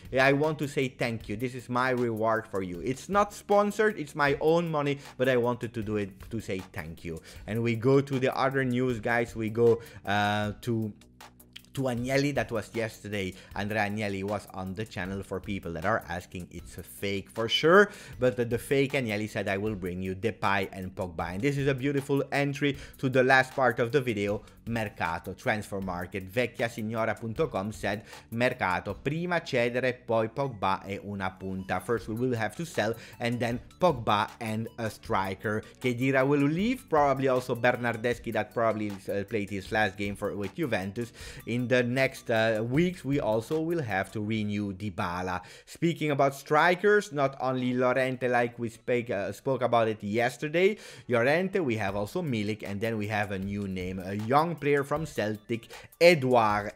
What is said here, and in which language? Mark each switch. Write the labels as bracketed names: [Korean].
[English] I want to say thank you. This is my reward for you. It's not sponsored, it's my own money, but I wanted to do it to say thank you. And we go to the other news, guys. We go to to Agnelli. That was yesterday. Andrea Agnelli was on the channel. For people that are asking, it's a fake for sure, but the fake Agnelli said, I will bring you Depay and Pogba. And this is a beautiful entry to the last part of the video. Mercato, transfer market. [Italian] Vecchiasignora.com said Mercato, prima cedere, poi Pogba e una punta. [English] First we will have to sell, and then Pogba and a striker. Khedira will leave, probably also Bernardeschi, that probably played his last game with Juventus. In the next weeks we also will have to renew Dybala. Speaking about strikers, not only Llorente like we spoke about it yesterday, Llorente, we have also Milik, and then we have a new name, a young player from Celtic, Edouard.